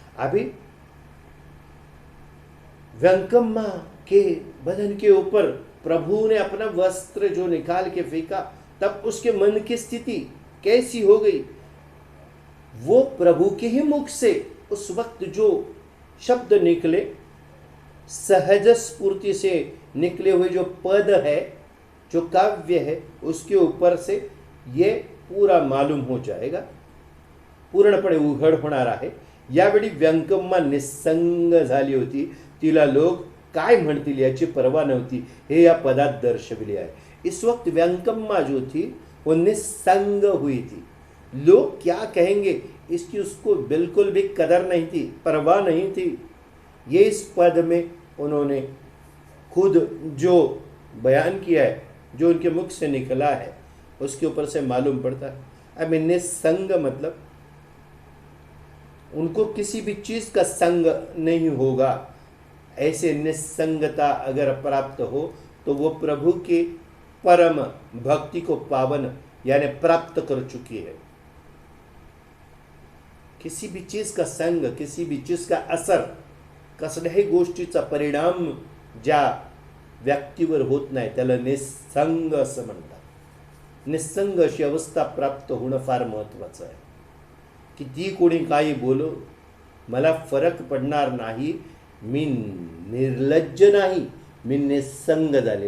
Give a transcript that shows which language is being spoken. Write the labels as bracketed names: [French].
[Hindi] अभी व्यंकम्मा के बदन के ऊपर प्रभु ने अपना वस्त्र जो निकाल के फेंका, तब उसके मन की स्थिति कैसी हो गई, वो प्रभु के ही मुख से उस वक्त जो शब्द निकले, सहज स्फूर्ति से निकले हुए जो पद है, जो काव्य है, उसके ऊपर से ये पूरा मालूम हो जाएगा, [Marathi] पूर्णपणे उघड होणार आहे। यावेळी व्यंकम्मा निसंग झाली होती, तिला लोक काय म्हणतील याची पर्वा नव्हती, हे या पदात दर्शविले आहे। [Hindi] इस वक्त व्यंकम्मा जो थी वो निसंग हुई थी, लोग क्या कहेंगे इसकी उसको बिल्कुल भी कदर नहीं थी, परवाह नहीं थी। ये इस पद में उन्होंने खुद जो बयान किया है, जो उनके मुख से निकला है, उसके ऊपर से मालूम पड़ता है। अब निसंग मतलब उनको किसी भी चीज का संग नहीं होगा। ऐसे निसंगता अगर प्राप्त हो तो वो प्रभु के परम भक्ति को पावन यानी प्राप्त कर चुकी है। किसी भी चीज का संग, किसी भी चीज का असर, [Marathi] कसल्याही गोष्टीचा परिणाम ज्या व्यक्तीवर होत नाही त्याला निसंग असं म्हणतात। निसंग अशी अवस्था प्राप्त होणं फार महत्त्वाचं आहे। किती कोणी काही बोलो मला फरक पडणार नाही, मी निर्लज्ज नाही, मी निसंग झाले।